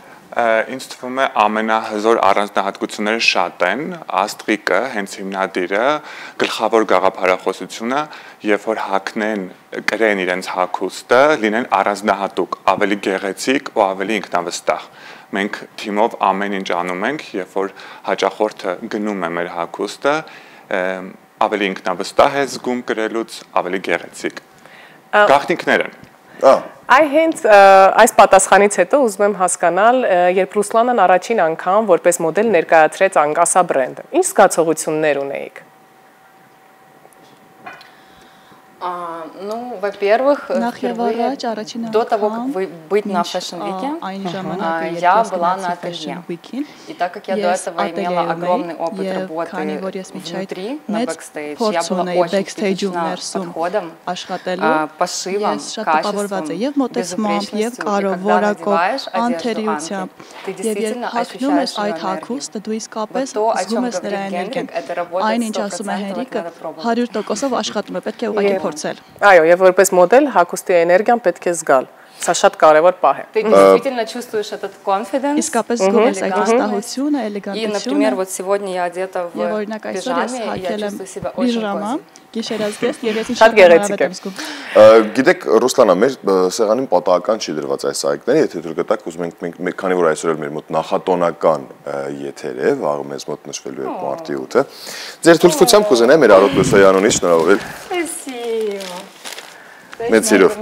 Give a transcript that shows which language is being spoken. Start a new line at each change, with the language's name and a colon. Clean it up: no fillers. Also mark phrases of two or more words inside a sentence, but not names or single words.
Armenian: Ինձ թվում է ամենահզոր առանձնահատկությունները շատ են, Աստղիկը, հենց հիմնադիրը, գլխավոր գաղափարախոսությունը, երբ որ հագնեն, կրեն իրենց հագուստը, լինեն առանձնահատուկ, ավելի գեղեցիկ ու ավելի ինքնավստահ։ Մենք թիմով ամեն ինչ անում ենք, երբ որ հաճախորդը գնում է մեր հագուստը, ավելի ինքնավստահ է զգում կրելուց, ավելի գեղեցիկ։ Գաղտնիքներ են։ Այ հենց այս պատասխանից հետո ուզում եմ հասկանալ, երբ Ռուսլանան առաջին անգամ որպես մոդել ներկայացրեց Անկասա բրենդը, ինչ զգացողություններ ունեիք։
Russian: Ну, во-первых, до того, как быть на Fashion Week, я была на ателье. И так как я до этого имела огромный опыт работы внутри, на бэкстейдж, я была очень критична подходом, пошивом, качеством, безупречностью. И когда надеваешь одежду Анки, ты действительно ощущаешь ее энергию. Вот то, о чем говорит Генрик, это работает 100%, надо пробовать.
Armenian: Այո, եւ որպես մոդել հագուստի էներգիան պետք է զգալ։ Սա շատ կարևոր պահ է։
Russian: Ты действительно чувствуешь этот confidence, элегантность. И, например, вот сегодня я одета в пижаме, и я чувствую себя очень кози.
Armenian: Շատ գեղեցիկ է։ Գիտեք, Ռուսլանա, մեր սեղանին պատահական չի դրված այս սայքները, եթե դուք գտաք, ուզում ենք, քանի որ այսօր էլ մեր մոտ նախատոնական եթեր է, վաղը մեզ մոտ նշվելու է մարտի 8-ը։ Ձեր թույլտվությամբ կուզենայի մեր Արոտ Լուսոյանունից շնորհավորել։ Մեծ սիրով։